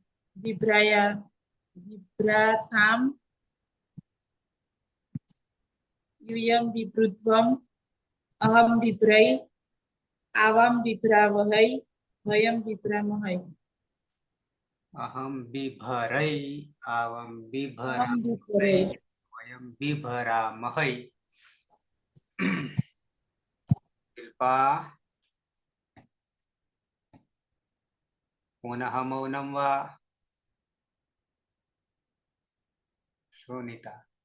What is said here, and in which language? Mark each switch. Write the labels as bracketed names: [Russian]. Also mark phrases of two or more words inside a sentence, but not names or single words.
[Sanskrit] बिभ्राथां यूयं बिभ्रुध्वम् अहं बिभरै आवां बिभरावहै वयं बिभरामहै। અહમ બિભરૈ આવમ અહમ બિભરામહૈ વિભરે વયમ બિભરામહૈ. શિલ્પા પુનઃ મૌનમ વા? સુનિતા